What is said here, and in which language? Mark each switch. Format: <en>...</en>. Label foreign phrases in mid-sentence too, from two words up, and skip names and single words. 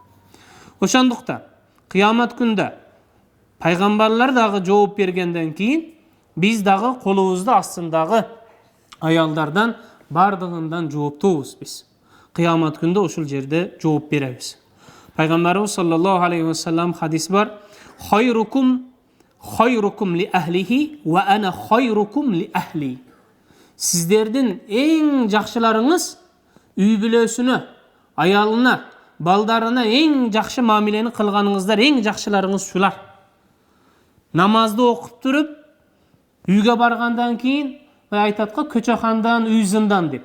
<ky>Ошондуктан кыямат күндө пайгамбарлар дагы жооп бергенден кийин биз дагы колубузду астындагы аялдардан бардыгындан жооптуубуз биз. Кыямат күндө ошол жерде жооп беребиз.</ky> <ar>Пайгамбарыбыз صلى الله عليه وسلم</ar> <ky>хадис бар:</ky> <ar>خيركم لأهله وأنا خيركم لأهلي.</ar> <ky>Сиздердин эң жакшыларыңыз үй бүлөсүнө, аялына, балдарына эң жакшы мамилени кылганыңыздар, эң жакшыларыңыз шулар. Намазды окуп туруп, үйгө баргандан кийин айтатка көчөкандан үй зындан деп.</ky>